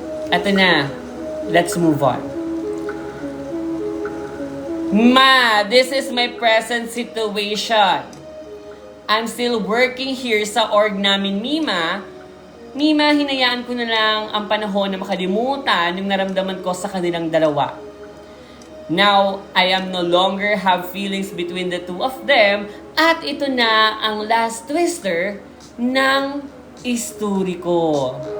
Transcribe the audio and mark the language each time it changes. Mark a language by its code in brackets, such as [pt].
[en] Ito na. Let's move on. Ma, this is my present situation. I'm still working here sa org namin, Mima. [tl] Mima, hinayaan ko na lang ang panahon na makalimutan yung naramdaman ko sa kanilang dalawa. [en] Now, I am no longer have feelings between the two of them [tl] at ito na ang last twister ng istorya ko.